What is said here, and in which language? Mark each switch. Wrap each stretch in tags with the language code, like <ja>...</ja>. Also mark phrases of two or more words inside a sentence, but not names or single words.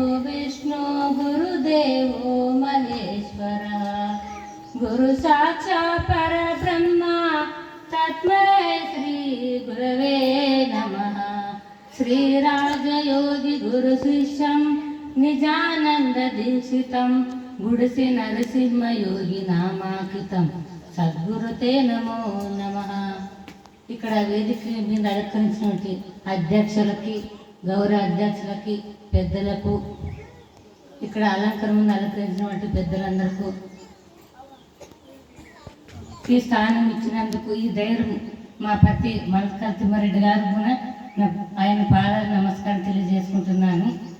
<sa>विष्णु गुरुदेवो महेश्वरः गुरु साक्षात् परब्रह्म तस्मै श्री गुरवे नमः। श्री राजयोगी गुरु शिष्यं निजानंद दीक्षितं गुडसि नरसिंह योगी नामांकितं सद्गुरुते नमो नमः।</sa> <te>ఇక్కడ వేదిక మీద అలంకరించినటువంటి అధ్యక్షులకి గౌరవ అధ్యక్షులకి పెద్దలకు ఇక్కడ అలంకరణ అలంకరించినటువంటి పెద్దలందరికీ ఈ స్థానం ఇచ్చినందుకు ఈ ధైర్యం మా పతి మల్కా తిమ్మారెడ్డి గారు కూడా ఆయన పాదాల నమస్కారం తెలియజేసుకుంటున్నాను.</te>